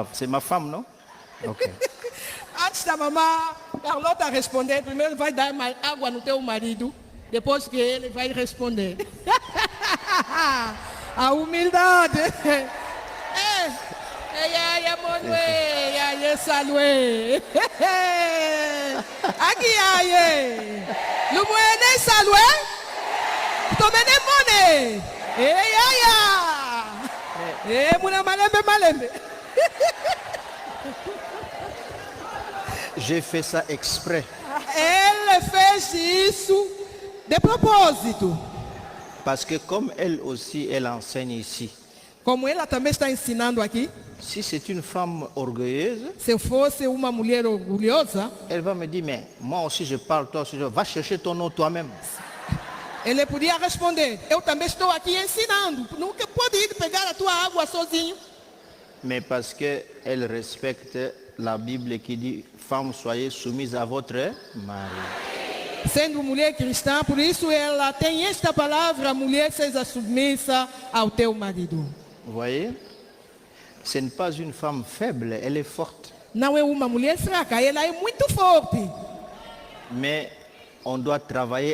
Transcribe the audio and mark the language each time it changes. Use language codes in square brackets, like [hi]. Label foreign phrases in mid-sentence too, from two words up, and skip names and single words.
[fr] C'est ma femme, non? Ok. [pt] Antes da mamãe Carlota responder, primeiro vai dar água no teu marido, depois que ele vai responder. A humildade. Ai, Manuel, ai, Salue. Aqui, ai. Lumoene, Salue. [kg] Tomene mone. Ei, ai, muna malembe. [fr] J'ai fait ça exprès. [pt] Ele fez isso de propósito. [fr] Parce que comme elle aussi, elle enseigne ici. [pt] Como ela também está ensinando aqui, [fr] Si c'est une femme orgueilleuse, [pt] se eu fosse uma mulher orgulhosa, [fr] elle va me dire, mais moi aussi je parle, toi aussi, va chercher ton eau toi-même. [pt] ele podia responder, eu também estou aqui ensinando, nunca pode ir pegar a tua água sozinho. [fr] Mais parce qu'elle respecte la Bible qui dit, femmes, soyez soumises à votre mari. [pt] Sendo mulher cristã, por isso ela tem esta palavra, mulher seja submissa ao teu marido. [fr] Vous voyez? Ce n'est pas une femme faible, elle est forte. [pt] Não é uma mulher fraca, ela é muito forte. [fr] Mais on doit travailler